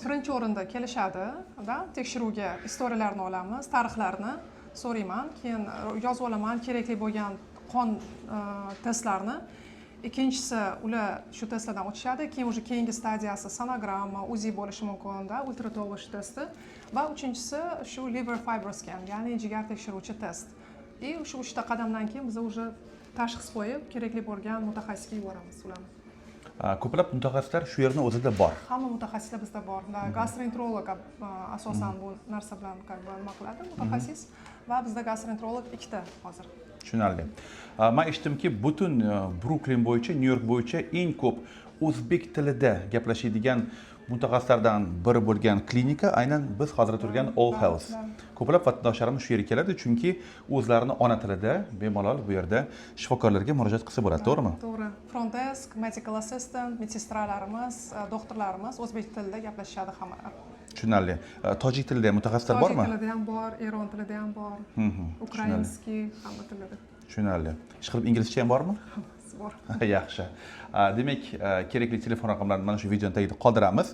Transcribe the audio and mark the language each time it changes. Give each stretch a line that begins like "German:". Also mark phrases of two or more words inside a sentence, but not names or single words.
Uzbek: Birinchi o'rinda kelishadi, tekshiruvga istoriyalarni olamiz, tarixlarni so'rayman, keyin yozib olaman kerakli bo'lgan qon testlarni. Ikkinchisi, ular shu testlardan o'tishadi, keyin o'sha keyingi stadiyasi sonogramma, UZI bo'lishi mumkin, ultratovush testi va uchinchisi shu
English: liver fiber scan,
Uzbek: ya'ni jigar tekshiruvchi test. Shu 3 ta qadamdan keyin biz o'sha tashxis qo'yib, kerakli bo'lgan mutaxassisga yuboramiz ularni. Ko'plab mutaxassislar shu yerning o'zida bor. Hamma mutaxassislar bizda bor. Gastroenterolog asosan bu narsa bilan nima qiladi, mutaxassis va bizda gastroenterolog 2 ta hozir. Tushunarli. Men eshitdimki, butun Brooklyn bo'yicha, Nyu-York bo'yicha eng ko'p o'zbek tilida gaplashadigan mutaxassislardan biri bo'lgan klinika aynan biz hozir turgan All Health. Ko'plab vatandoshlarimiz shu yerga keladi, chunki o'zlarini ona tilida bemalol bu yerda shifokorlarga murojaat qilsa bo'ladi, to'g'rimi? To'g'ri.
English: Front desk, medical assistant,
Uzbek: medsestralarimiz, doktorlarimiz o'zbek tilida gaplashishadi hammalar. Tushunarli. Tojik tilida mutaxassislar bormi? Tojik tilida ham bor, eron tilida ham bor, ukrainskiy, hamma tillarda. Tushunarli. Ishqilib inglizcha ham bormi? Bor. Yaxshi. Demak, kerakli telefon raqamlarini mana shu videoning tagida qoldiramiz.